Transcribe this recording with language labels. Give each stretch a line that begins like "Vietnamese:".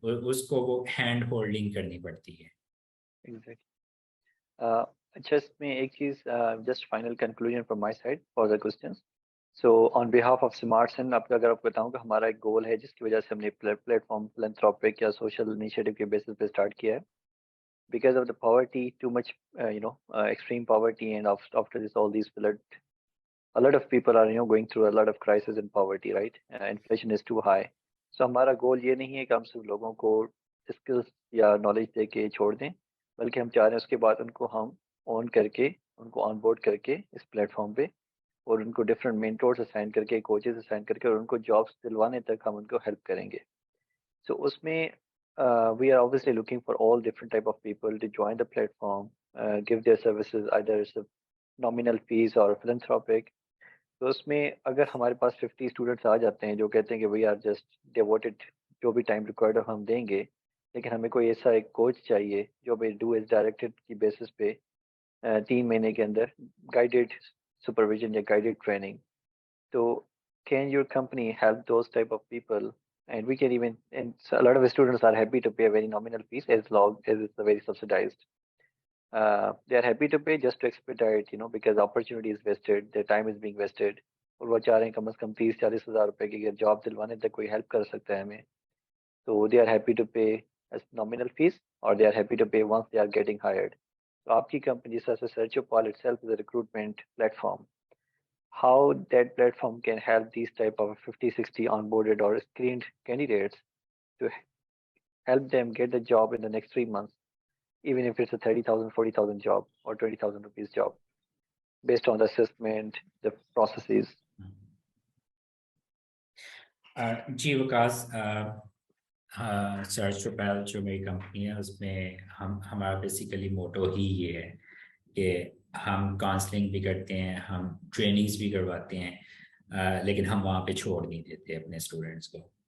Urdu: اس کو وہ hand holding کرنی پڑتی ہے. اچھا, اس میں ایک چیز
English: Just final conclusion from my side for the questions.
Urdu: So on behalf of SmartSindh اگر آپ بتاؤں کہ ہمارا ایک گول ہے جس کی وجہ سے ہم نے پلیٹ فارم فلنتھروپک یا سوشل انیشیٹو کے بیسس پہ اسٹارٹ کیا ہے.
English: Because of the poverty, too much, extreme poverty, and after this, all these flood, a lot of people are, going through a lot of crisis and poverty, right? Inflation is too high.
Urdu: So ہمارا گول یہ نہیں ہے کہ ہم صرف لوگوں کو skills یا نالج دے کے چھوڑ دیں, بلکہ ہم چاہ رہے ہیں اس کے بعد ان کو ہم آن کر کے, ان کو آن بورڈ کر کے اس پلیٹ فارم پہ, اور ان کو ڈفرینٹ مینٹورس اسائن کر کے, کوچز اسائن کر کے, اور ان کو جابس دلوانے تک ہم ان کو ہیلپ کریں گے. سو اس میں
English: we are obviously looking for all different type of people to join the platform, give their services either as a nominal fees or philanthropic.
Urdu: تو اس میں اگر ہمارے پاس 50 اسٹوڈنٹس آ جاتے ہیں جو کہتے ہیں کہ
English: we are just devoted,
Urdu: جو بھی ٹائم ریکوائرڈ ہم دیں گے, لیکن ہمیں کوئی ایسا ایک کوچ چاہیے جو بھی ڈو ایز ڈائریکٹڈ کی بیسس پہ 3 مہینے کے اندر گائیڈیڈ سپرویژن یا گائیڈیڈ ٹریننگ.
English: تو can your company help those type of people? And we can even, and a lot of students are happy to pay a very nominal fees as long as it's a very subsidized. They are happy to pay just to expedite, because opportunity is wasted, their time is being wasted.
Urdu: اور وہ چاہ رہے ہیں کم از کم 30-40 ہزار روپے کی اگر job دلوانے تک کوئی ہیلپ کر سکتا ہے ہمیں, تو
English: they are happy to pay as nominal fees, or they are happy to pay once they are getting hired.
Urdu: تو آپ کی کمپنی جس طرح سے
English: SearchUpal itself is a recruitment platform, how that platform can help these type of 50-60 onboarded or screened candidates to help them get the job in the next 3 months, even if it's a 30,000, 40,000 job or 20,000 rupees job, based on the assessment, the processes.
Urdu: جی Vikas, SearchUpal جو میری company ہے اس میں ہمارا basically motto ہی یہ ہے کہ ہم counselling بھی کرتے ہیں, ہم ٹریننگز بھی کرواتے ہیں, لیکن ہم وہاں پہ چھوڑ نہیں دیتے اپنے اسٹوڈنٹس کو.